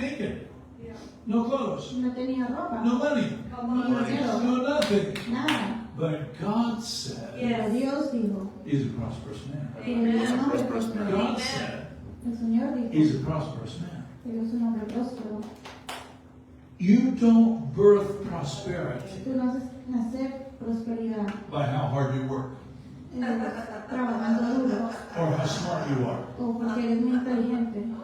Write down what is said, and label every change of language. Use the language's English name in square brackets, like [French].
[English] naked. No clothes. [Spanish] no tenía ropa, [English] No money. [Spanish] ni dinero, [English] No nothing. [Spanish] nada. [English] But God said [Spanish] Pero Dios dijo, [English] he's a prosperous man. [Spanish] que él es un hombre [English] Prosperous man. [Spanish] próspero. [English] God said [Spanish] El Señor [English] he's [Spanish] dijo, [English] a prosperous man. [Spanish] él es un hombre próspero. [English] You don't birth prosperity [Spanish] Tú no haces nacer prosperidad [English] by how hard you work [Spanish] trabajando duro [English] or how smart you are. [Spanish] o porque eres muy inteligente.